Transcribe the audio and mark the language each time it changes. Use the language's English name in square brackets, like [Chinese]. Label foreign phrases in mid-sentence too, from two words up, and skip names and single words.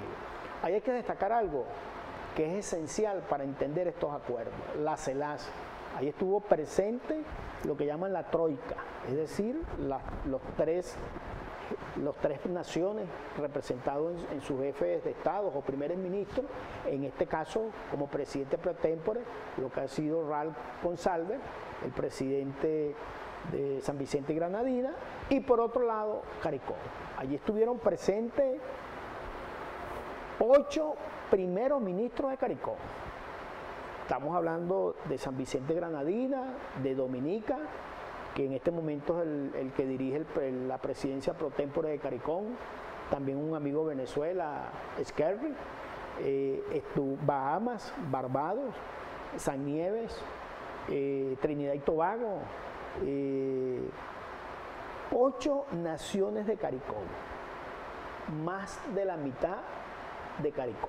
[Spanish] Ahí hay que destacar algo que es esencial para entender estos acuerdos, la CELAC. Ahí estuvo presente lo que llaman la troika, es decir, los tres naciones representados en sus jefes de Estado o primeros ministros, en este caso como presidente pro tempore, lo que ha sido Ralph Gonsalves, el presidente de San Vicente y Granadina, y por otro lado CARICOM. Allí estuvieron presentes 8 primeros ministros de CARICOM. Estamos hablando de San Vicente y Granadina, de Dominica, que en este momento es el que dirige la presidencia pro tempore de CARICOM, también un amigo de Venezuela, Skerry, Bahamas, Barbados, San Nieves, Trinidad y Tobago, 8 naciones de CARICOM, más de la mitad de CARICOM.